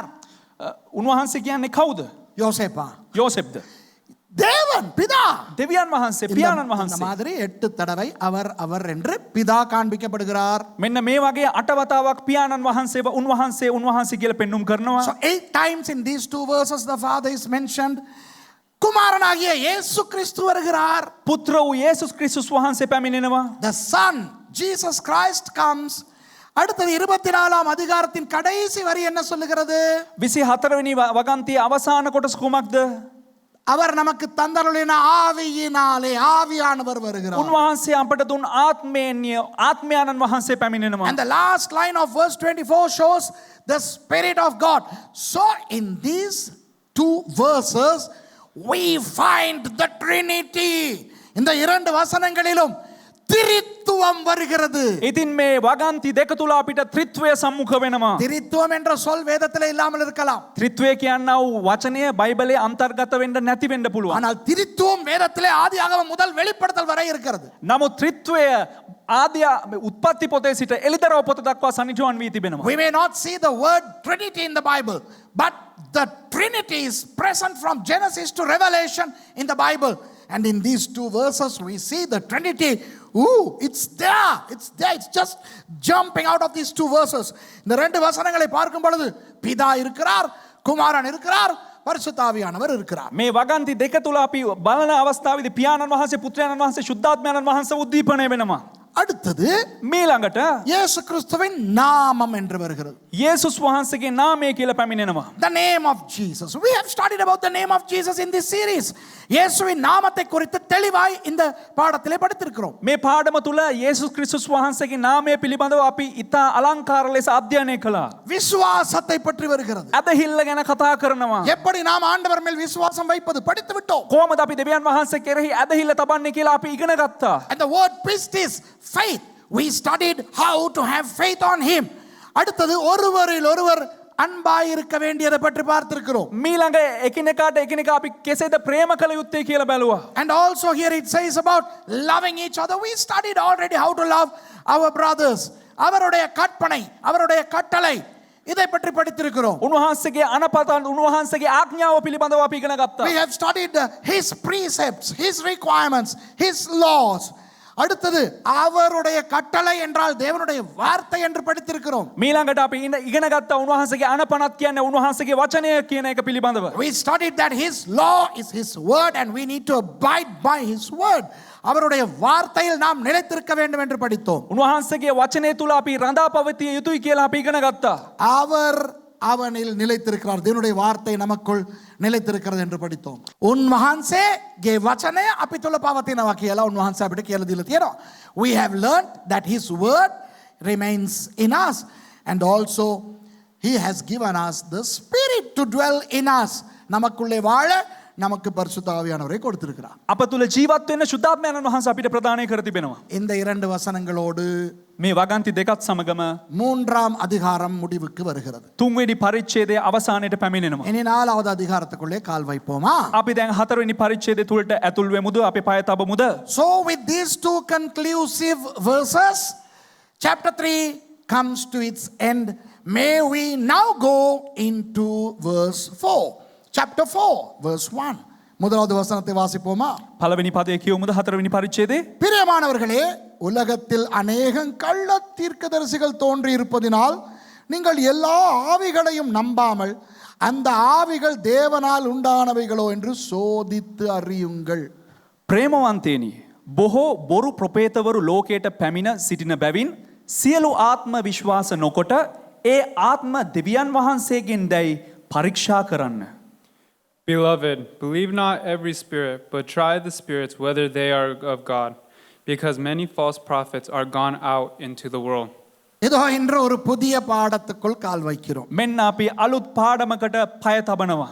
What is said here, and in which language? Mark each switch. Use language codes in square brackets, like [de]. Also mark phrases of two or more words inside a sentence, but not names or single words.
[si] උන්වහන්සේ කියන්නේ කවුද? [ta] யோசேப்பா. [si] යෝසෙෆ්ද? [ta] தேவன், பிதா. [si] දෙවියන් වහන්සේ, පියාණන් [ta] இந்த [si] වහන්සේ. [ta] மாதிரி 8 தடவை அவர் அவர் என்று பிதா காண்பிக்கப்படுகிறார். [si] මෙන්න මේ වගේ 8 වතාවක් පියාණන් වහන්සේව උන්වහන්සේ කියලා පෙන්눔 කරනවා. [en] So 8 times in these 2 verses the Father is mentioned. [ta] குமாரனாகிய இயேசு கிறிஸ்து வருகிறார். [si] පුත්‍ර වූ යේසුස් ක්‍රිස්තුස් වහන්සේ පැමිණෙනවා. [en] The Son, Jesus Christ comes. [ta] அடுத்தது 24ஆம் அதிகாரத்தின் கடைசி வரி என்ன சொல்லுகிறது? [si] 24 වෙනි වගන්තියේ අවසාන කොටස කුමක්ද? [ta] அவர் நமக்கு தந்தருளின ஆவியினாலே ஆவியானவர் வருகிறார். [si] උන්වහන්සේ අපට දුන් ආත්මයන්න් වහන්සේ පැමිණෙනවා. [en] And the last line of verse 24 shows the Spirit of God. So in these 2 verses we find the Trinity. [ta] இந்த 2 வசனங்களிலும் திரித்துவம் வருகிறது. [si] ඉතින් මේ වගන්ති දෙක තුල අපිට ත්‍රිත්වය සම්මුඛ වෙනවා. [ta] திரித்துவம் என்ற சொல் வேதத்திலே இல்லாமல் இருக்கலாம். [si] ත්‍රිත්වය කියනා වූ වචනය බයිබලයේ අන්තර්ගත වෙන්න නැති වෙන්න පුළුවන්. [ta] ஆனால் திரித்துவம் வேதத்திலே ஆதியாகமம் முதல் வெளிப்படுத்தல் வரை இருக்கிறது. [si] නමුත් ත්‍රිත්වය ආදී උත්පත්ති පොතේ සිට එළිදරව් පොත දක්වා සනිටුවන් වී තිබෙනවා. [en] We may not see the word Trinity in the Bible, but the Trinity is present from Genesis to Revelation in the Bible. And in these 2 verses we see the Trinity. It's there. It's there. It's just jumping out of these 2 verses. [ta] இந்த 2 வசனங்களை பார்க்கும் பொழுது பிதா இருக்கிறார், குமாரன் இருக்கிறார், பரிசுத்த ஆவியானவர் இருக்கிறார். [si] මේ වගන්ති දෙක තුල අපි බලන අවස්ථාවේදී පියාණන් වහන්සේ, පුත්‍රයාණන් වහන්සේ, සුද්ධාත්මයන්න් වහන්සේ උද්දීපනය වෙනවා. [ta] அடுத்தது [si] මීළඟට [ta] இயேசு கிறிஸ்துவின் நாமம் என்று வருகிறது. [si] යේසුස් වහන්සේගේ නාමය කියලා පැමිණෙනවා. [en] The name of Jesus. We have studied about the name of Jesus in this series. [ta] இயேசுவின் நாமத்தை குறித்து தெளிவாய் இந்த பாடத்திலே படித்திருக்கிறோம். [si] මේ පාඩම තුල යේසුස් ක්‍රිස්තුස් වහන්සේගේ නාමය පිළිබඳව අපි ඉතා අලංකාර ලෙස අධ්‍යයනය කළා. [ta] விசுவாசத்தை பற்றி வருகிறது. [si] ඇදහිල්ල ගැන කතා කරනවා. [ta] எப்படி நாம் ஆண்டவர் மேல் விசுவாசம் வைப்பது படித்து விட்டோம். [si] කොහොමද අපි දෙවියන් වහන්සේ කෙරෙහි ඇදහිල්ල තබන්නේ කියලා අපි ඉගෙන ගත්තා. [en] And the word pistis, faith. We studied how to have faith on him. [ta] அடுத்தது ஒருவரில் ஒருவர் அன்பாய் இருக்க வேண்டியதை பற்றி பார்த்திருக்கிறோம். [si] මීළඟ එකිනෙකාට එකිනෙකා අපි කෙසේද ප්‍රේම කළ යුත්තේ කියලා බැලුවා. [en] And also here it says about loving each other. We studied already how to love our brothers. [ta] அவருடைய கற்பனை, அவருடைய கட்டளை, இதை பற்றி படித்திருக்கிறோம். [si] උන්වහන්සේගේ අනපතන්, උන්වහන්සේගේ ආඥාව පිළිබඳව අපි ඉගෙන ගත්තා. [en] We have studied his precepts, his requirements, his laws. [ta] அடுத்தது அவருடைய கட்டளை என்றால் தேவனுடைய வார்த்தை என்று படித்திருக்கிறோம். [si] මීළඟට අපි ඉගෙන ගත්තා උන්වහන්සේගේ අනපනත් කියන්නේ උන්වහන්සේගේ වචනය කියන එක පිළිබඳව. [en] We studied that his law is his word and we need to abide by his word. [ta] அவருடைய வார்த்தையில் நாம் நிலைத்திருக்க வேண்டும் என்று படித்தோம். [si] උන්වහන්සේගේ වචනය තුල අපි රඳා පවතිය යුතුයි කියලා අපි ඉගෙන ගත්තා. [ta] அவர் அவனில் நிலைத்திருக்கிறார். தேவனுடைய வார்த்தை நமக்குள் නිලතිරකරද என்று படித்தோம். [si] උන්වහන්සේගේ වචනය අපි තුල පවතිනවා කියලා උන්වහන්සේ අපිට කියලා දීලා තියෙනවා. [en] We have learned that his word remains in us and also he has given us the spirit to dwell in us. [ta] நமக்குள்ளே வாழ நமக்கு பரிசுத்த ஆவியானவரை கொடுத்திருக்கிறார். [si] අප තුළ ජීවත් වෙන්න ශුද්ධාත්මයන් වහන්සේ අපිට ප්‍රදානය කර තිබෙනවා. [ta] இந்த 2 வசனங்களோடு [si] මේ වගන්ති දෙකත් සමගම [ta] 3ஆம் அதிகாரம் முடிவுக்கு வருகிறது. [si] තුන්වෙනි පරිච්ඡේදයේ අවසානයට පැමිණෙනවා. [ta] இனி 4வது அதிகாரத்துக்குள்ளே கால் வைப்போமா? [si] අපි දැන් හතරවෙනි පරිච්ඡේදය තුලට ඇතුල් වෙමුද? අපේ පය තබමුද? [en] So with these 2 conclusive verses, chapter 3 comes to its end. May we now go into verse 4. Chapter 4, verse 1. [ta] முதலாவது வசனத்தை வாசிப்போமா? [si] පළවෙනි පදයේ කියවමුද හතරවෙනි පරිච්ඡේදයේ? [ta] பிரியமானவர்களே, உலகத்தில் அநேகம் கள்ள தீர்க்கதரிசிகள் தோன்றி இருப்பதினால் நீங்கள் எல்லா ஆவிகளையும் நம்பாமல் அந்த ஆவிகள் தேவனால் உண்டானவைகளோ என்று சோதித்து அறியுங்கள். [si] ප්‍රේමවන්තේනි, බොහෝ බොරු ප්‍රපේතවරු ලෝකයට පැමිණ සිටින බැවින් සියලු ආත්ම විශ්වාස නොකොට ඒ ආත්ම දෙවියන් වහන්සේගෙන් දැයි පරීක්ෂා කරන්න. [en] Beloved, believe not every spirit, but try the spirits whether they are of God, because many false prophets are gone out into the world. [ta] இதோ இன்று ஒரு புதிய பாடத்துக்குள் கால் வைக்கிறோம். [si] මෙන්න අපි අලුත් පාඩමකට පය තබනවා.